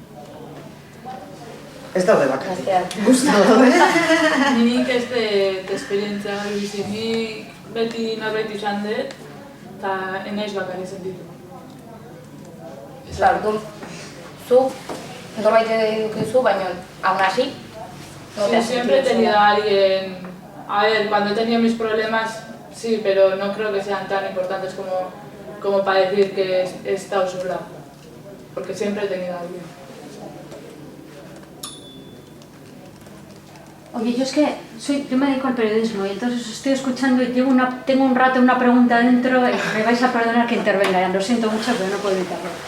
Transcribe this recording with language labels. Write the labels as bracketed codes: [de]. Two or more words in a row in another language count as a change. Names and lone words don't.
[eu] Ez daude bak. Gaztean. Nik ez dut esperientzia gari bizi, nik beti norbait izan dut, eta enaiz bakarri sentitu. Orduan, zu norbait edukizu, baina [es] aún así, no te has Siempre he sentido tenido sola. a alguien, a ver, cuando he tenido mis problemas, sí, pero no creo que sean tan importantes como para decir que he estado sola, porque siempre he tenido a alguien. Oye, yo es que yo me dedico al periodismo y entonces os estoy escuchando y tengo un rato una pregunta dentro y me vais a perdonar que intervenga, lo siento mucho, pero no puedo evitarlo.